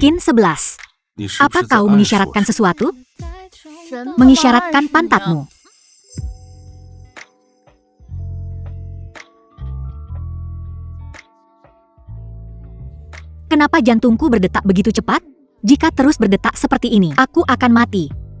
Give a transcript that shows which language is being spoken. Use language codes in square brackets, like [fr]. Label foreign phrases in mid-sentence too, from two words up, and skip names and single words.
[id] Kin 11. [zh] 你是不 [id] Apa [zh] 是在 [id] kau [zh] 暗示 [id] mengisyaratkan [zh] 我什么？ [id] sesuatu? Mengisyaratkan pantatmu. Kenapa jantungku berdetak begitu cepat? Jika terus berdetak seperti ini, aku akan mati.